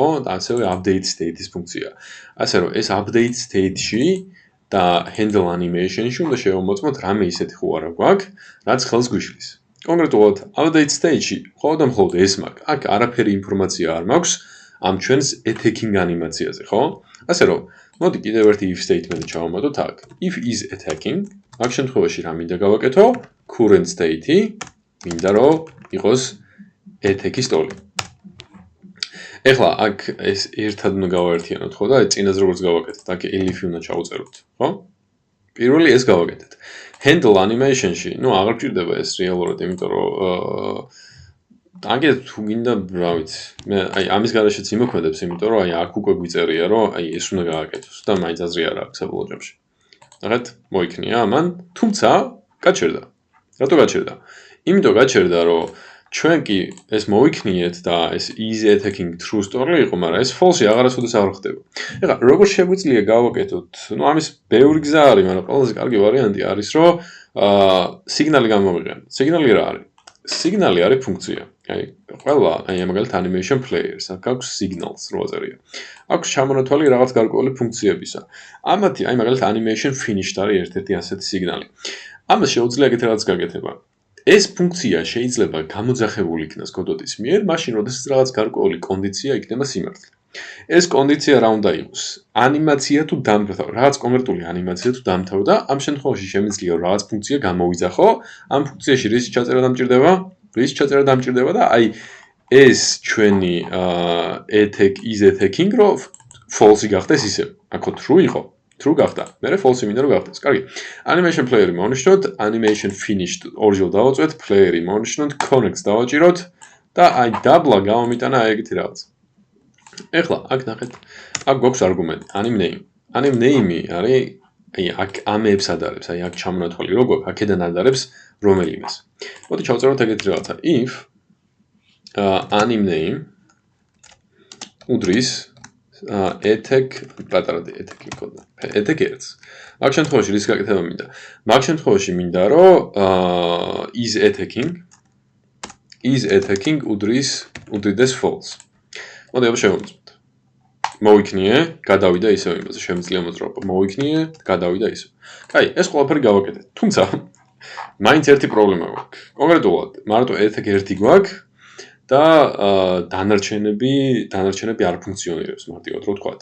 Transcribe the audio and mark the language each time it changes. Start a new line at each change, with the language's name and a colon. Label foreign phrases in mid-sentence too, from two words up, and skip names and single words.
Georgian: და ასევე
English: update state-
Georgian: ის ფუნქცია. ასე რომ ეს
English: update state-
Georgian: ში და
English: handle animation-
Georgian: ში უნდა შევამოწმოთ რამე ისეთი ხო არა გვაქვს, რაც ხელს გვიშლის. კონკრეტულად
English: update stage-
Georgian: ში მხოლოდ ეს მაქვს. აქ არაფერი ინფორმაცია არ მაქვს ამ ჩვენს attacking ანიმაციაზე, ხო? ასე რომ, მოდი კიდევ ერთი
English: if statement
Georgian: ჩავამატოთ აქ.
English: If is attacking,
Georgian: აქ შემთხვევაში რა მინდა გავაკეთო?
English: Current state-
Georgian: ი მინდა რომ იყოს attack-ის ტოლი. ეხლა აქ ეს ერთად უნდა გავაერთიანოთ, ხო და წინაზე როგორც გავაკეთეთ, აქ elif-ი უნდა ჩავწეროთ, ხო? პირველი ეს გავაკეთეთ. Handle animation-ში, აღარ გჭირდება ეს რეალურად, იმიტომ რომ აგეთ თუ გინდა, რა ვიცი, მე აი ამის გარეშეც იმოქმედებს, იმიტომ რომ აი აქ უკვე გვიწერია, რომ აი ეს უნდა გააკეთოს და მაინც აზრი არ აქვს საბოლოო ჯამში. ნახეთ, მოიქნია ამან, თუმცა გაჩერდა. რატო გაჩერდა? იმიტომ გაჩერდა, რომ ჩვენ კი ეს მოიქნიეთ და ეს
English: is attacking true story
Georgian: იყო, მაგრამ ეს false-ი აღარასოდეს არ ხდება. ეხლა როგორ შეგვიძლია გავაკეთოთ? ამის ბევრი გზა არის, მაგრამ ყველაზე კარგი ვარიანტი არის, რომ სიგნალი გამოვიყენოთ. სიგნალი რა არის? სიგნალი არის ფუნქცია. აი, ყველა, მაგალითად
English: animation player-
Georgian: ს აქ აქვს signals რო აწერია. აქვს ჩამონათვალი რაღაც გარკვეული ფუნქციებისა. ამათი, მაგალითად
English: animation finished
Georgian: არის ერთ-ერთი ასეთი სიგნალი. ამას შეუძლია ეგეთ რაღაც გაკეთება. ეს ფუნქცია შეიძლება გამოძახებული იქნას კოდოდის მიერ, მაშინ როდესაც რაღაც გარკვეული კონდიცია იქნება სიმართლე. ეს კონდიცია რა უნდა იყოს? ანიმაცია თუ დამთავრდა, რაღაც კონკრეტული ანიმაცია თუ დამთავრდა, ამ შემთხვევაში შემიძლია რაღაც ფუნქცია გამოვიძახო, ამ ფუნქციაში რის ჩაწერა დამჭირდება? რის ჩაწერა დამჭირდება და აი ეს ჩვენი
English: attack is attacking
Georgian: რო false გახდეს ისე. აქო true იყო. True გახდა. მერე false მინდა რომ გახდეს. კარგი.
English: Animation player-
Georgian: ი მოვნიშნოთ,
English: animation finished
Georgian: ორჯერ დავაწვეთ, player-ი მოვნიშნოთ, connects დავაჭიროთ და აი დაბლა გამომიტანა ეგეთი რაღაც. ეხლა აქ ნახეთ, აქ გვაქვს არგუმენტი
English: anim name. Anim name-
Georgian: ი არის აი აქ ამებს ადარებს, აი აქ ჩამონათვალი რო გვაქვს, აქედან ადარებს რომელიმეს. მოდი ჩავწეროთ ეგეთი რაღაცა.
English: If anim name
Georgian: უდრის ეთეკ პატარა ეთეკი მქონდა. ეთეკ 1-ს. მაგ შემთხვევაში რის გაკეთება მინდა? მაგ შემთხვევაში მინდა რომ
English: is attacking
Georgian: უდრიდეს false. მოდი აბა შევამოწმოთ. მოვიქნიე, გადავიდა ისევ იმაზე, შემიძლია მოძრაობა. მოვიქნიე, გადავიდა ისევ. კაი, ეს ყველაფერი გავაკეთეთ. თუმცა მაინც ერთი პრობლემა გვაქვს. კონკრეტულად, მარტო ეთეკ 1 გვაქვს და დანარჩენები არ ფუნქციონირებს მარტივად რო ვთქვათ.